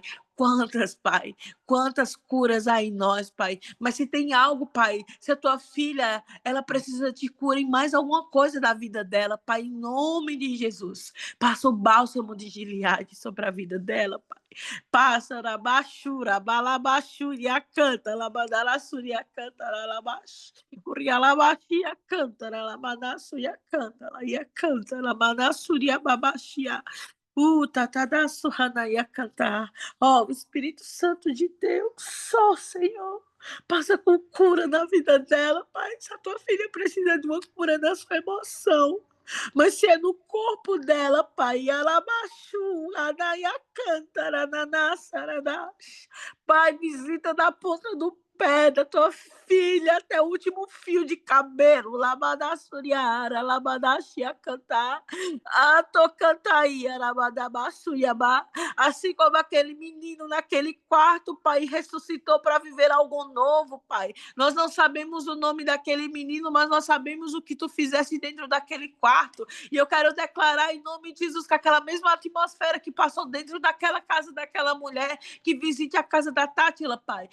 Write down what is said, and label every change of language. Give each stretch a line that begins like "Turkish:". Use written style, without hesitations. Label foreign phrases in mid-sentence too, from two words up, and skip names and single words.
Portuguese: Quantas, Pai? Quantas curas há em nós, Pai? Mas se tem algo, Pai, se a tua filha, ela precisa de cura em mais alguma coisa da vida dela, Pai, em nome de Jesus. Passa o bálsamo de Gileade sobre a vida dela, Pai. Passa na bachura, balabachúria, canta, labadalaçúria, canta, lalabax. Urialabaxia, canta, labadassuria, canta, laia, canta, labadassuria, babaxia. Tatadaçu, hanaia, cantar. Ó, o Espírito Santo de Deus, só, Senhor. Passa com cura na vida dela, Pai. Se a tua filha precisa de uma cura na sua emoção, mas se é no corpo dela, Pai, alabaxu, anaia, canta, nananassarada. Pai, visita da ponta do pé da tua filha até o último fio de cabelo. Labadassuriara, labadashia cantar. Tocantaia, labadabassuyaba. Assim como aquele menino naquele quarto, Pai, ressuscitou para viver algo novo, Pai. Nós não sabemos o nome daquele menino, mas nós sabemos o que tu fizeste dentro daquele quarto. E eu quero declarar em nome de Jesus que aquela mesma atmosfera que passou dentro daquela casa daquela mulher, que visite a casa da Tátila, Pai.